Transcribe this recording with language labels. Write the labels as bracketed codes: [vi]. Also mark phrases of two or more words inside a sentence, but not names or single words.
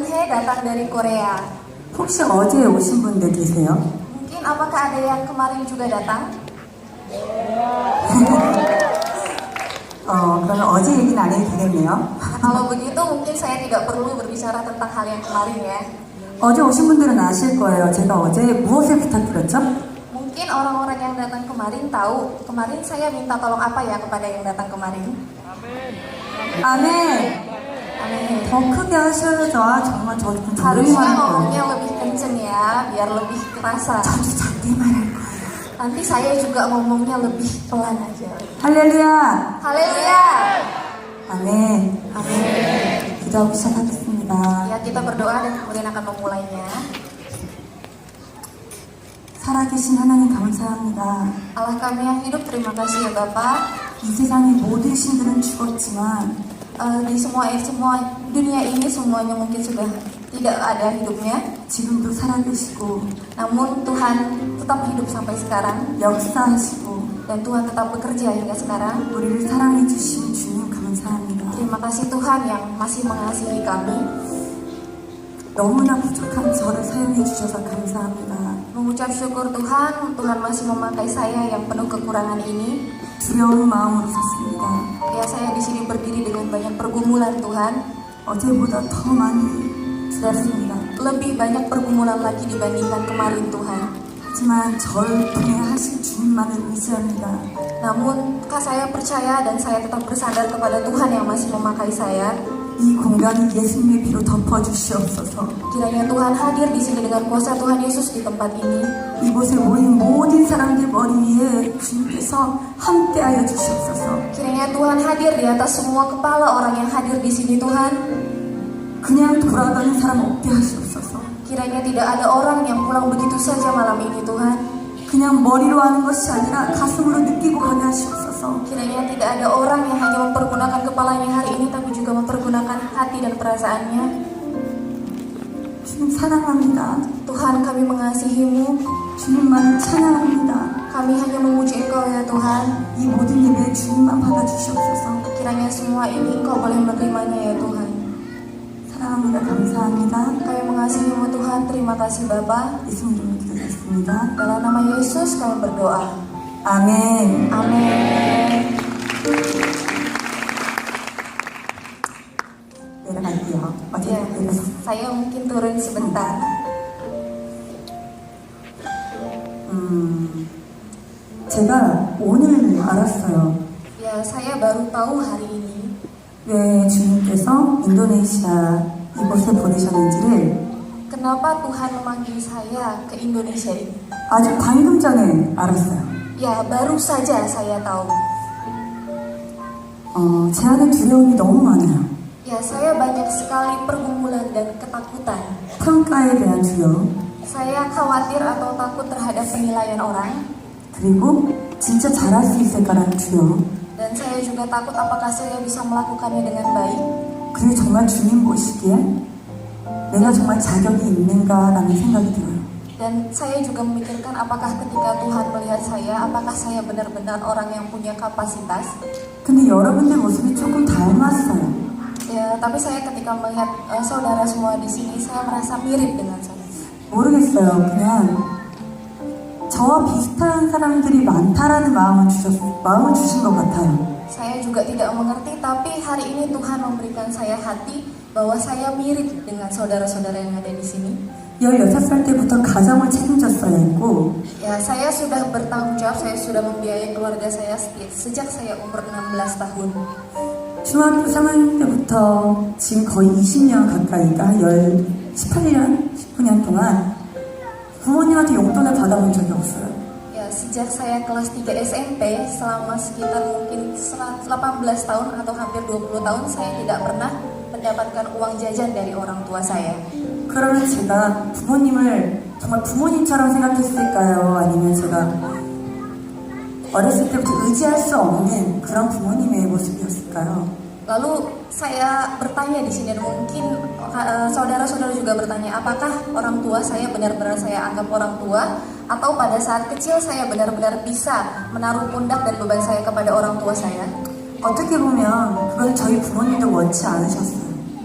[id] datang dari Korea. [ko] 혹시 어제 오신 분들 계세요? [id] Mungkin apakah ada yang kemarin juga datang? [ko] 그러면 어제 얘기는 안 해도 되겠네요. [id] Kalau begitu mungkin saya tidak perlu berbicara tentang hal yang kemarin ya. [ko] 어제 오신 분들은 아실 거예요. 제가 어제 무엇을 부탁드렸죠? [id] Mungkin orang-orang yang datang kemarin tahu, kemarin saya minta tolong apa ya kepada yang datang kemarin? [ko] 아멘. [id] Amin. [ko] 더 크게 하셔야죠. 정말 저좀 조용히 [id] Harusnya [ko] 말할 거예요. [id] ngomongnya lebih kenceng ya, biar lebih kerasa. [ko] 저도 작게 말할 거예요. [id] Nanti saya juga ngomongnya lebih pelan aja. [ko] 할렐루야. [id] Haleluya. [ko] 아멘. [id] Amin. [ko] 기도하고 시작하겠습니다. [id] Ya, kita berdoa dan kemudian akan memulainya. [ko] 살아계신 하나님 감사합니다. [id] Allah kami yang hidup, terima kasih ya Bapak. [ko] 이 세상의 모든 신들은 죽었지만 [id] Di semua dunia ini semuanya mungkin sudah tidak ada hidupnya. [ko] 지금도 살아계시고 [id] Namun Tuhan tetap hidup sampai sekarang [ko] 역사하시고 [id] dan Tuhan tetap bekerja hingga sekarang. [ko] 우리를 사랑해 주신 주님 감사합니다. [id] Terima kasih Tuhan yang masih mengasihi kami. [ko] 너무나 부족한 저를 사용해 주셔서 감사합니다. [id] Mengucap syukur Tuhan, Tuhan masih memakai saya yang penuh kekurangan ini. [ko] 두려운 마음으로 섰습니다. [id] Ya, saya di sini berdiri dengan banyak pergumulan Tuhan. [ko] 어제보다 더 많이 두렵습니다. [id] Lebih banyak pergumulan lagi dibandingkan kemarin Tuhan. [ko] 하지만 저를 통해 하실 주님만을 의지합니다. [id] Namun saya percaya dan saya tetap bersandar kepada Tuhan yang masih memakai saya. [ko] 이 공간을 예수님의 피로 덮어주시옵소서. [id] Kiranya Tuhan hadir di sini dengan kuasa Tuhan Yesus di tempat ini. [ko] 이곳에 모인 모든 사람들 머리 위에 주님께서 함께하여 주시옵소서. [id] Kiranya Tuhan hadir di atas semua kepala orang yang hadir di sini Tuhan. [ko] 그냥 돌아가는 사람 없게 하시옵소서. [id] Kiranya tidak ada orang yang pulang begitu saja malam ini Tuhan. [ko] 그냥 머리로 하는 것이 아니라 가슴으로 느끼고 가게 하시옵소서. [id] Kiranya tidak ada orang yang hanya mempergunakan kepalanya hari ini tapi juga mempergunakan hati dan perasaannya. [ko] 주님 사랑합니다. [id] Tuhan, kami mengasihi-Mu. [ko] 주님만을 찬양합니다. [id] Kami hanya memuji Engkau ya Tuhan. [ko] 이 모든 예배 주님만 받아주시옵소서. [id] Kiranya semua ini Engkau boleh menerimanya ya Tuhan. [ko] 사랑합니다. 감사합니다. [id] Kami mengasihi-Mu Tuhan. Terima kasih Bapa. [ko] 예수님 이름으로 기도드렸습니다. [id] Dalam nama Yesus kami berdoa. [ko] 아멘. [id] Amin. [ko] 내려갈게요. 어제 [id] Ya, [ko] 내려서. [id] saya mungkin turun sebentar. [ko] 제가 오늘 알았어요. [id] Ya, saya baru tahu hari ini [ko] 왜 주님께서 인도네시아 이곳에 보내셨는지를 [id] kenapa Tuhan memanggil saya ke Indonesia ini. [ko] 아주 방금 전에 알았어요. [id] Ya, baru saja saya tahu. [ko] 제 안에 두려움이 너무 많아요. [id] Ya, saya banyak sekali pergumulan dan ketakutan. [ko] 평가에 대한 두려움, [id] Saya khawatir atau takut terhadap penilaian orang. [ko] 그리고 진짜 잘할 수 있을까라는 두려움, [id] Dan saya juga takut apakah saya bisa melakukannya dengan baik. [ko] 그리고 정말 주님 보시기에 내가 정말 자격이 있는가라는 생각이 들어요. [id] Dan saya juga memikirkan apakah ketika Tuhan melihat saya, apakah saya benar-benar orang yang punya kapasitas. [ko] 근데 여러분들 모습이 조금 닮았어요. [id] Ya, tapi saya ketika melihat saudara semua di sini, saya merasa mirip dengan saya. [ko] 모르겠어요. 그냥 저와 비슷한 사람들이 많다라는 마음을 주신 것 같아요. [id] Saya juga tidak mengerti, tapi hari ini Tuhan memberikan saya hati bahwa saya mirip dengan saudara-saudara yang ada di sini. [ko] 16살 때부터 가정을 책임졌어야 했고 [id] Ya, saya sudah bertanggung jawab, saya sudah membiayai keluarga saya sejak saya umur 16 tahun. [ko] 중학교 3학년 때부터 지금 거의 20년 가까이가 18년, 19년 동안 부모님한테 용돈을 받아본 적이 없어요. [id] Ya, sejak saya kelas 3 SMP, selama sekitar mungkin 18 tahun atau hampir 20 tahun, saya tidak pernah mendapatkan uang jajan dari orang tua saya. [ko] 그러면 제가 부모님을 정말 부모님처럼 생각했을까요? 아니면 제가 어렸을 때부터 의지할 수 없는 그런 부모님의 모습이었을까요? [id] Lalu saya bertanya di sini, dan mungkin saudara-saudara juga bertanya, apakah orang tua saya benar-benar saya anggap orang tua, atau pada saat kecil saya benar-benar bisa menaruh pundak dan beban saya kepada orang tua saya? [ko] 어떻게 보면 그걸 저희 부모님도 원치 않으셨어요.